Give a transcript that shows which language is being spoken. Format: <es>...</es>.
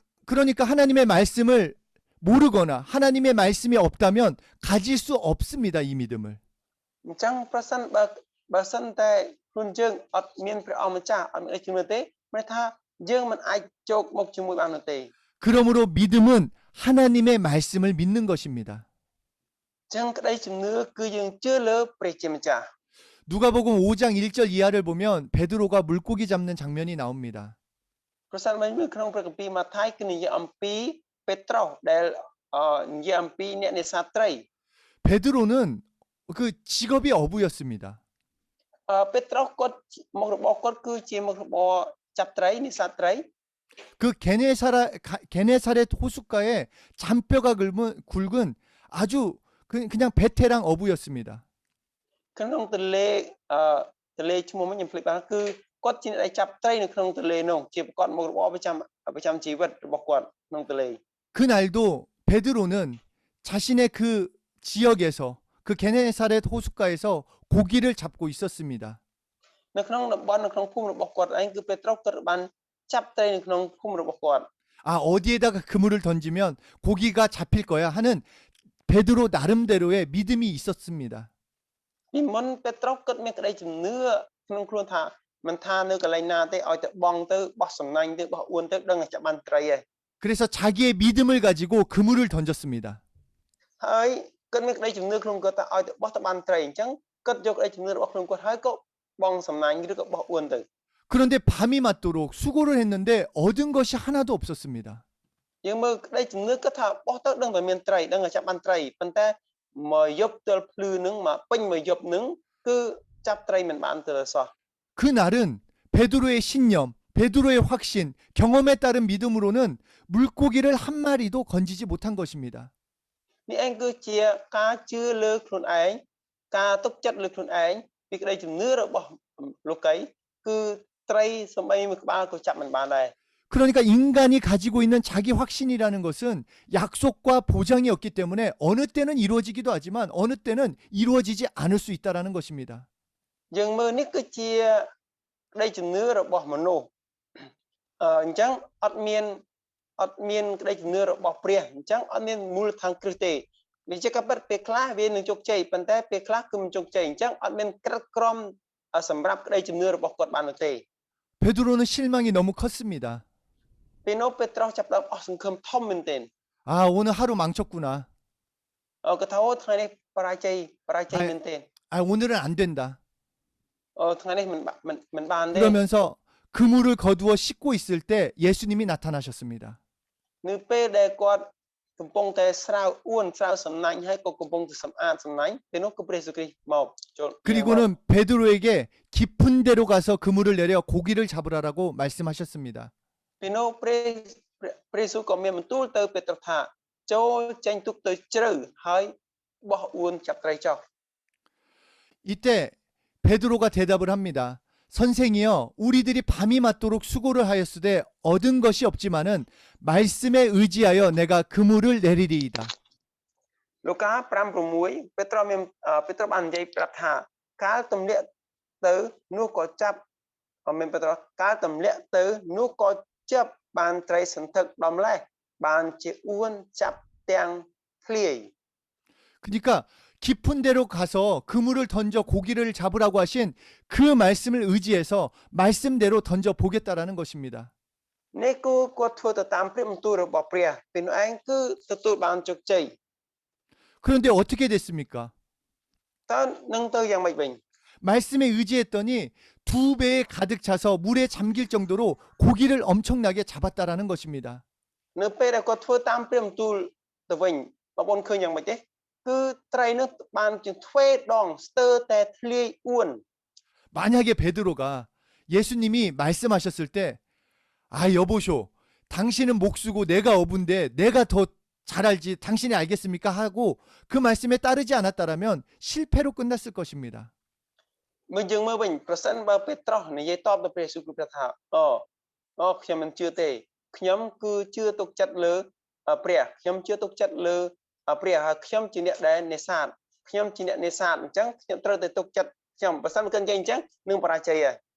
<ko>그러니까 하나님의 말씀을 모르거나 하나님의 말씀이 없다면 가질 수 없습니다. 이 믿음을.</ko> <km>អញ្ចឹងបើសិនតែខ្លួនយើងអត់មានព្រះអង្គម្ចាស់អត់មានជំនឿទេមានថាយើងមិនអាចចូលមកជាមួយបាននោះទេ</km> <ko>그러므로 믿음은 하나님의 말씀을 믿는 것입니다.</ko> <km>អញ្ចឹងក្តីជំនឿគឺយើងជឿលើព្រះជាម្ចាស់</km> <ko>누가복음 5장 1절 이하를 보면 베드로가 물고기 잡는 장면이 나옵니다.</ko> <km>ប្រសិនបើមើលក្នុងព្រះគម្ពីរម៉ាថាយគឺនិយាយអំពីពេត្រុសដែលនិយាយអំពីអ្នកនេសាទត្រី</km> <ko>베드로는 그 직업이 어부였습니다.</ko> <km>ពេត្រុសគាត់មុខរបរគាត់គឺជាមុខរបរចាប់ត្រីនេសាទត្រី</km> <ko>그 게네사렛 호숫가에 잔뼈가 굵은 아주 그냥 베테랑 어부였습니다.</ko> <km>ក្នុងទន្លេឈ្មោះខ្ញុំភ្លេចបានគឺគាត់ជាអ្នកដែលចាប់ត្រីនៅក្នុងទន្លេនោះជាគាត់មុខរបរប្រចាំជីវិតរបស់គាត់ក្នុងទន្លេ</km> <ko>그날도 베드로는 자신의 그 지역에서 그 게네사렛 호숫가에서 고기를 잡고 있었습니다.</ko> <km>នៅក្នុងតំបន់នៅក្នុងភូមិរបស់គាត់ឯងគឺពេត្រុសគាត់បានចាប់ត្រីនៅក្នុងភូមិរបស់គាត់</km> <ko>아, 어디에다가 그물을 던지면 고기가 잡힐 거야 하는 베드로 나름대로의 믿음이 있었습니다.</ko> <km>ពីមុនពេត្រុសគាត់មានក្តីជំនឿក្នុងខ្លួនថាមិនថានៅកន្លែងណាទេឲ្យទៅបងទៅបោះសំណាញ់ទៅបោះអួនទៅដឹងតែចាប់បានត្រីឯង</km> <ko>그래서 자기의 믿음을 가지고 그물을 던졌습니다.</ko> <km>ហើយគាត់មានក្តីជំនឿក្នុងគាត់ថាឲ្យទៅបោះទៅបានត្រីអញ្ចឹងគាត់យកក្តីជំនឿរបស់ខ្លួនគាត់ហើយក៏បងសំណាញ់ឬក៏បោះអួនទៅ</km> <ko>그런데 밤이 맞도록 수고를 했는데 얻은 것이 하나도 없었습니다.</ko> <km>យើងមើលក្តីជំនឿគាត់ថាបោះទៅដឹងតែមានត្រីដឹងតែចាប់បានត្រីប៉ុន្តែមកយប់ទល់ភ្លឺនឹងមកពេញមកយប់នឹងគឺចាប់ត្រីមិនបានទៅសោះ</km> <ko>그날은 베드로의 신념, 베드로의 확신, 경험에 따른 믿음으로는 물고기를 한 마리도 건지지 못한 것입니다.</ko> <km>នេះឯងគឺជាការជឿលើខ្លួនឯងការទុកចិត្តលើខ្លួនឯងពីក្តីជំនឿរបស់លោកីគឺត្រីសំបីមួយក្បាលក៏ចាប់មិនបានដែរ</km> <ko>그러니까 인간이 가지고 있는 자기 확신이라는 것은 약속과 보장이 없기 때문에 어느 때는 이루어지기도 하지만 어느 때는 이루어지지 않을 수 있다라는 것입니다.</ko> <km>យើងមើលនេះគឺជាក្តីជំនឿរបស់មនុស្សអញ្ចឹងអត់មានក្តីជំនឿរបស់ព្រះអញ្ចឹងអត់មានមូលដ្ឋានគ្រឹះទេវាជាការពិតពេលខ្លះវានឹងជោគជ័យប៉ុន្តែពេលខ្លះគឺមិនជោគជ័យអញ្ចឹងអត់មានក្រឹតក្រមសម្រាប់ក្តីជំនឿរបស់គាត់បាននោះទេ</km> <ko>베드로는 실망이 너무 컸습니다.</ko> <km>ពេលនោះពេត្រុសចាប់ផ្ដើមអស់សង្ឃឹមធំមែនទែន</km> <ko>아, 오늘 하루 망쳤구나.</ko> <km>គាត់ថាអូថ្ងៃនេះបរាជ័យមែនទែន</km> <ko>아, 오늘은 안 된다.</ko> <km>ថ្ងៃនេះមិនបានទេ</km> <ko>그러면서 그물을 거두어 씻고 있을 때 예수님이 나타나셨습니다.</ko> <km>នៅពេលដែលគាត់កំពុងតែស្រាវអួនស្រាវសំណាញ់ហើយក៏កំពុងតែសម្អាតសំណាញ់ពេលនោះគឺព្រះយេស៊ូវគ្រីស្ទមកចូល</km> <ko>그리고는 베드로에게 깊은 데로 가서 그물을 내려 고기를 잡으라라고 말씀하셨습니다.</ko> <km>ពេលនោះព្រះយេស៊ូវក៏មានបន្ទូលទៅពេត្រុសថាចូលចេញទូកទៅជ្រៅហើយបោះអួនចាប់ត្រីចោល</km> <ko>이때 베드로가 대답을 합니다. 선생이여, 우리들이 밤이 맞도록 수고를 하였으되 얻은 것이 없지만은 말씀에 의지하여 내가 그물을 내리리이다.</ko> <km>លោកកា5:6ពេត្រុសបាននិយាយប្រាប់ថាកាលទម្លាក់ទៅនោះក៏ចាប់មានពេត្រុសកាលទម្លាក់ទៅនោះក៏ចាប់បានត្រីសន្ធឹកដំលេះបានជាអួនចាប់ទាំងធ្លាយ</km> <ko>그러니까 깊은 데로 가서 그물을 던져 고기를 잡으라고 하신 그 말씀을 의지해서 말씀대로 던져 보겠다라는 것입니다.</ko> <km>នេះគឺគាត់ធ្វើទៅតាមព្រះបន្ទូលរបស់ព្រះពេលនោះឯងគឺទទួលបានជោគជ័យ</km> <ko>그런데 어떻게 됐습니까?</ko> <km>តើនឹងទៅយ៉ាងម៉េចវិញ</km> <ko>말씀에 의지했더니 2배에 가득 차서 물에 잠길 정도로 고기를 엄청나게 잡았다라는 것입니다.</ko> <km>នៅពេលដែលគាត់ធ្វើតាមព្រះបន្ទូលទៅវិញបងប្អូនឃើញយ៉ាងម៉េចទេគឺត្រីនោះបានជាទ្វេដងស្ទើរតែធ្លាយអួន</km> <ko>만약에 베드로가 예수님이 말씀하셨을 때, 아, 여보쇼, 당신은 목수고 내가 어부인데 내가 더 잘 알지, 당신이 알겠습니까? 하고 그 말씀에 따르지 않았다라면 실패로 끝났을 것입니다.</ko> <km>មើលយើងមើលវិញប្រសិនបើពេត្រុសនិយាយតបទៅព្រះយេស៊ូវគឺប្រាប់ថាខ្ញុំមិនជឿទេខ្ញុំគឺជឿទុកចិត្តលើព្រះខ្ញុំជឿទុកចិត្តលើព្រះហើយខ្ញុំជាអ្នកដែលនេសាទខ្ញុំជាអ្នកនេសាទអញ្ចឹងខ្ញុំត្រូវតែទុកចិត្តខ្ញុំបើសិនមិននិយាយអញ្ចឹងនឹងបរាជ័យហើយ</km>